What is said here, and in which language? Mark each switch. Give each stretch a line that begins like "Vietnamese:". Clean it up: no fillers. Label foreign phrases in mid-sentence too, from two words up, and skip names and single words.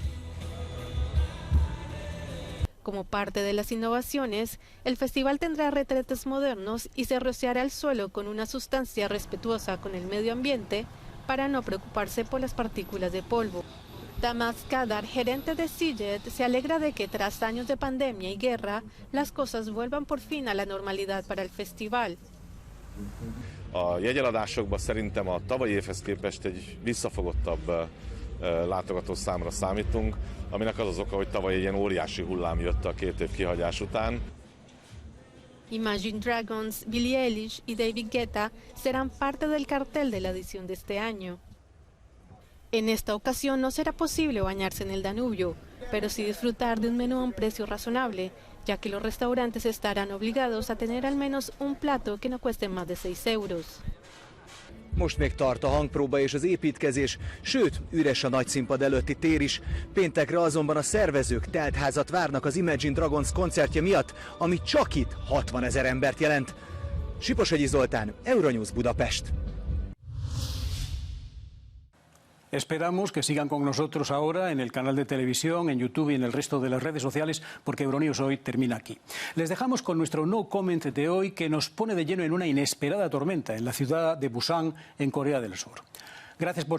Spanish: Como parte de las innovaciones, el festival tendrá retretes modernos y se rociará el suelo con una sustancia respetuosa con el medio ambiente para no preocuparse por las partículas de polvo. Tamás Kadar, gerente de Sziget, se alegra de que tras años de pandemia y guerra, las cosas vuelvan por fin a la normalidad para el festival.
Hungarian: A jegyeladásokban szerintem a tavalyi évhez képest egy visszafogottabb látogatószámra számítunk, aminek az az oka, hogy tavaly egy ilyen óriási hullám jött a 2 év kihagyás után.
Spanish: Imagine Dragons, Billie Eilish y David Guetta serán parte del cartel de la edición de este año. En esta ocasión no será posible bañarse en el Danubio, pero sí disfrutar de un menú a un precio razonable, ya que los restaurantes estarán obligados a tener al menos un plato que no cueste más de 6 euros.
Hungarian: Most még tart a hangpróba és az építkezés, sőt, üres a nagyszínpad előtti tér is. Péntekre azonban a szervezők teltházat várnak az Imagine Dragons koncertje miatt, ami csak itt 60 000 embert jelent. Siposhegyi Zoltán, Euronews Budapest.
Spanish: Esperamos que sigan con nosotros ahora en el canal de televisión, en YouTube y en el resto de las redes sociales, porque Euronews hoy termina aquí. Les dejamos con nuestro
English: no comment
Spanish: de hoy, que nos pone de lleno en una inesperada tormenta en la ciudad de Busan, en Corea del Sur.